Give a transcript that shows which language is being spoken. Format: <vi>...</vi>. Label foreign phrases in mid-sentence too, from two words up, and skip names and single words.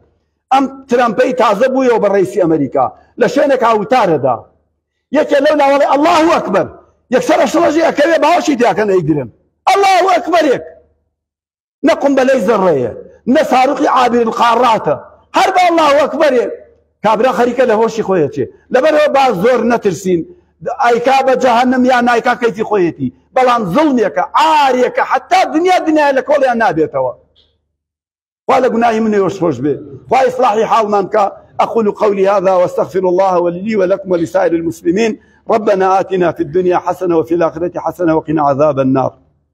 <ckb>ئەم ترامپەی تازە بوویەوە بە ڕئیسی ئەمریکا لە شوێنێک هاوتارەدا، یەکێ لەو لاوەڵێ</ckb> <ar>ئەڵڵاهو ئەکبەر،</ar> <ckb>یەکسەر شڵەژی ئەکەوێ باوەشی تیاکەن ئەیگرن،</ckb> <ar>ئەڵڵاهو ئەکبەرێک،</ar> <ckb>نە قومبەلەی زەڕەیە، نە ساروقی</ckb> <ar>عابر القاراتە،</ar> <ckb>هەر بە</ckb> <ar>ئەڵڵاهو ئەکبەرێک.</ar> <ckb>کابرا خەریکە لە هۆشی خۆیەتێ. لەبەرەوە با زۆر نەترسین، ئایکا بە جەهەنەم یان نایکا کەیفی خۆیەتی، بەڵام زوڵمێکە، عارێکە، حتا دنیا لە کۆڵیان نابێتەوە. خوا لە گوناهی من وێش خۆش بێ، خوا إصلاحی حاڵمان کە.</ckb> <ar>أقول قولي هذا واستغفر الله ولي ولكم ولسائر المسلمين. ربنا آتنا في الدنيا حسنة وفي الآخرة حسنة وقنا عذاب النار.</ar>